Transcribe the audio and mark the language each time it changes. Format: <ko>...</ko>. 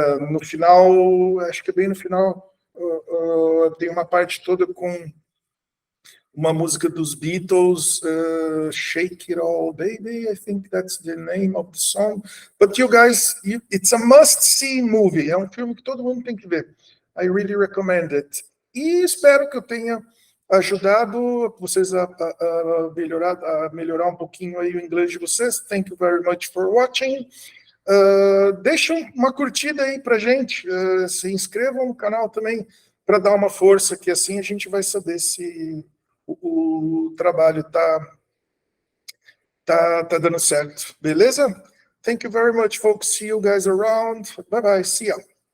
<pt>No final, acho que bem no final, tem uma parte toda com uma música dos Beatles, Shake It All Baby,</pt> <en>I think that's the name of the song. But you guys, it's a must-see movie,</en> <pt>é um filme que todo mundo tem que ver.</pt> <en>I really recommend it.</en> <pt>E espero que eu tenha ajudado vocês a melhorar um pouquinho aí o inglês de vocês.</pt> <en>Thank you very much for watching.</en> <pt>Deixa uma curtida aí pra gente, se inscrevam no canal também para dar uma força, que assim a gente vai saber se o trabalho tá dando certo, beleza?</pt> <en>Thank you very much, folks. See you guys around. Bye bye. See ya.</en>